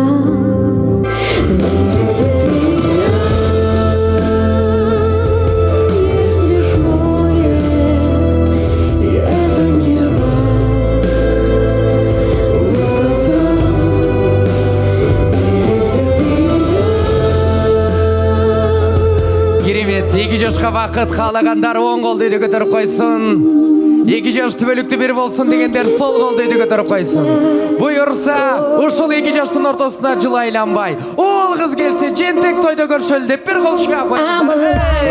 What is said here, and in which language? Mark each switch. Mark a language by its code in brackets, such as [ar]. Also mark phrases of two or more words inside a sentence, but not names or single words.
[ru] В мире, где ты и я. Есть лишь море, и это небо. Высота. В мире, где ты и я. [ky] Керемет, 2 жашка вакыт каалагандар оң колду үйдө көтөрүп койсун. 2 жаш түбөлүктүү бир болсун дегендер сол колду үйдө көтөрүп койсун. Буюрса, ушул 2 жаштын ортосуна жыл айланбай, уул кыз келсе жентек тойдо көршөлү деп бир кол чыгап коюңуздар.